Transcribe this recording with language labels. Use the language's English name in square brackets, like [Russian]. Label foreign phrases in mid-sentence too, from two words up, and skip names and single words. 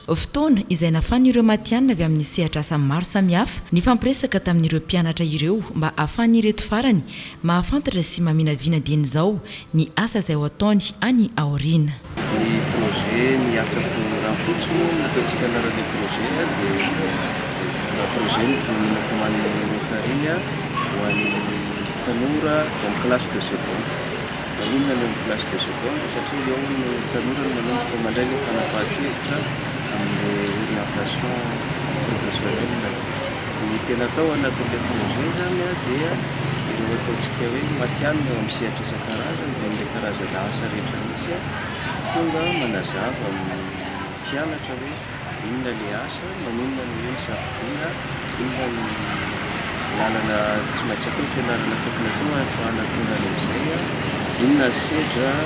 [Malagasy] Fotoana izay nafan'ireo matianina avy amin'ny sehatra asa maro samihafa ny fampiresaka tamin'ireo mpianatra ireo mba ahafahan'ireto farany mahafantatra sy maminavina din'izao ny asa izay ho ataony any aoriana. Ny projet ny asa korampitso nataontsika anarany projet dia projet ny nakoman'ny Rotary ho an'ny tanora [French] en classe de seconde. [Malagasy] Maninona ny [French] classe de seconde [Malagasy] satria eo ny tanora no manomboka mandray ny fanapahan-kevitra amin'ny [French] orientation professionnelle. [Malagasy] Ny tena atao anatin'ilay projet zany dia ireo ataontsika hoe matianina amin'ny sehatra isan-karazany dia amin'ilay karazana asa rehetra misy tonga manazava amin'ny mpianatra hoe inona ilay asa, maninona ny hoe misafidia, inona ny lalana tsy maintsy atao fianarana tokony atao ahafahana tonga amin'izay inona sedra